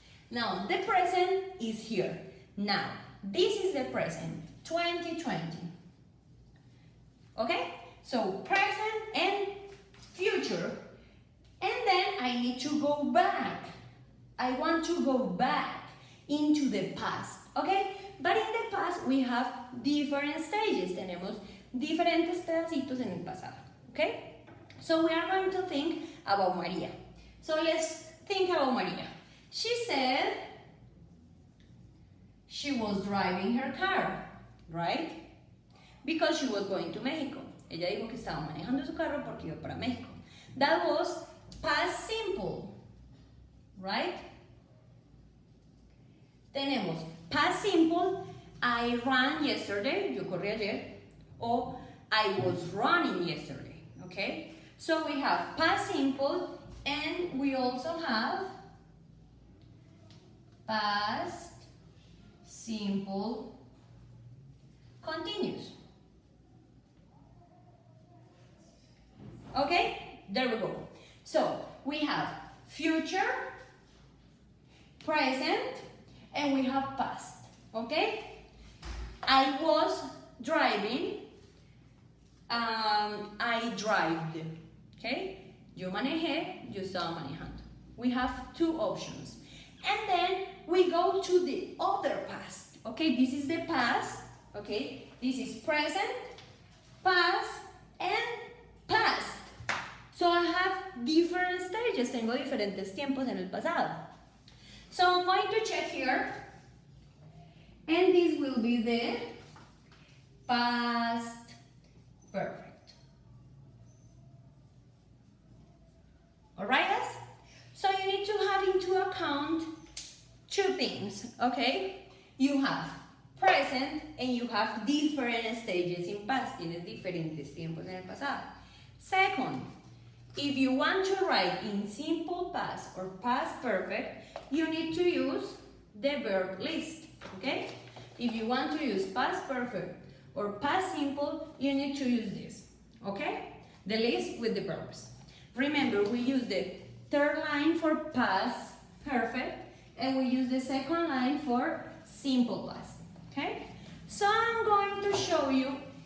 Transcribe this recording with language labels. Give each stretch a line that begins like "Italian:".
English: Now, the present is here. Now, this is the present, 2020. Okay? So, present and future. And then I need to go back. I want to go back into the past. Okay? But in the past, we have different stages.
Spanish: Tenemos diferentes pedacitos en el pasado.
English: Okay? So, we are going to think about María. So, let's think about María. She said she was driving her car, right? Because she was going to Mexico.
Spanish: Ella dijo que estaba manejando su carro porque iba para México.
English: That was past simple, right? Tenemos past simple, I ran yesterday,
Spanish: yo corrí ayer,
English: or I was running yesterday, okay? So we have past simple and we also have past simple continuous. Okay, there we go. So we have future, present, and we have past. Okay, I was driving, I drove.
Spanish: Okay, yo manejé, yo estaba manejando.
English: We have two options. And then we go to the other past. Okay, this is the past. Okay, this is present, past, and past. So I have different stages.
Spanish: Tengo diferentes tiempos en el pasado.
English: So I'm going to check here. And this will be the past perfect. Alright, guys? So you need to have into account two things, okay? You have present and you have different stages in past.
Spanish: Tienes diferentes tiempos en el pasado.
English: Second, if you want to write in simple past or past perfect, you need to use the verb list, okay? If you want to use past perfect or past simple, you need to use this, okay? The list with the verbs. Remember, we use the third line for past perfect and we use the second line for simple past, okay? So I'm going to show you